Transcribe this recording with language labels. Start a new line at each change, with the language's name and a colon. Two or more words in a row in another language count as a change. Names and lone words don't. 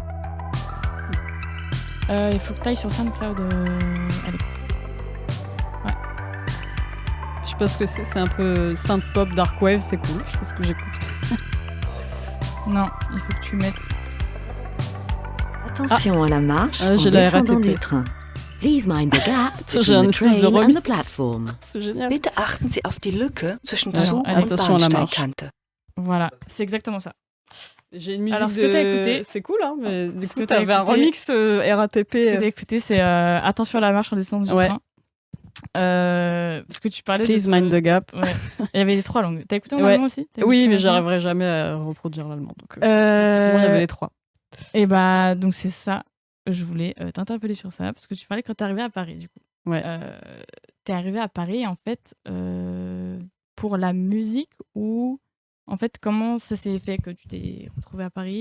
French: Il faut que tu ailles sur SoundCloud, Alex. Ouais. Je sais pas ce que c'est un peu synth-pop, dark wave, c'est cool. Je sais pas ce que j'écoute. Non, il faut que tu mettes... Attention à la marche en j'ai descendant du train.
English: Please mind the gap between the train and the platform.
French: C'est génial.
German: Bitte achten Sie auf die Lücke zwischen Zug und
French: attention à la marche.
German: Bahnsteigkante.
French: Voilà, c'est exactement ça. J'ai une musique alors, ce que t'as écouté, c'est cool, hein, mais du coup, t'avais un remix RATP. Ce que t'as écouté, c'est Attention à la marche en descendant du train. Parce que tu parlais
English: Please mind the gap.
French: Ouais. Il y avait les 3 langues. T'as écouté en allemand aussi? Oui, mais j'arriverai jamais à reproduire l'allemand. Donc, il y avait les 3. Et bah, donc c'est ça. Je voulais t'interpeller sur ça, parce que tu parlais quand t'es arrivé à Paris, du coup. Ouais. T'es arrivé à Paris, en fait, pour la musique, ou en fait, comment ça s'est fait que tu t'es retrouvé à Paris?